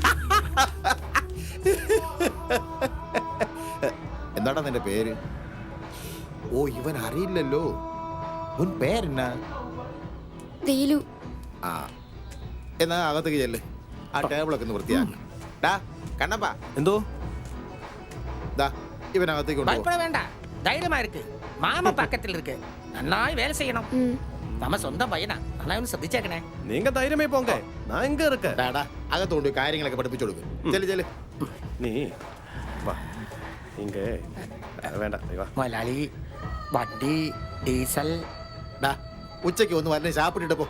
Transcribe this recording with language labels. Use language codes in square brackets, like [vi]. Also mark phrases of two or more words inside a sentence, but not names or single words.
[ml] എന്താടാ നിന്റെ പേര്? ഓ, ഇവൻ അറിയില്ലല്ലോ. [ta] உன் பேரென்னா? [ml] ദീലു. ആ, എന്നാ അകത്തേക്ക് ചെല്ല്. ആ ടേബിളൊക്കെ ഒന്ന് വൃത്തിയാക്കണം. ഡാ കണ്ണപ്പാ, എന്തോ ഇവനകത്തേക്ക് [ta] பயப்பட வேண்டாம், தைரியமா இருக்கு. மாமா பக்கத்தில் இருக்கு. நன்னாய் வேலை செய்யணும். [ml] നമ്മ സ്വന്തം പയ്യനാ അണ്ണാ ഒന്ന് ശ്രദ്ധിച്ചേക്കണേ. [ta] நீங்க தைரியமே போங்க [ml] ഞാൻ ഇങ്ങ ഇരിക്ക. അകത്തോണ്ട് കാര്യങ്ങളൊക്കെ പഠിപ്പിച്ചു കൊടുക്കും. ചെല് ചെല്. നീ വാ ഇങ്ങ വേണ്ട നീ വാ. മൊലാളി വണ്ടി ഡീസൽ ഉച്ചയ്ക്ക് ഒന്ന് വരണേ ഷാപ്പിട്ടിട്ട് പോ.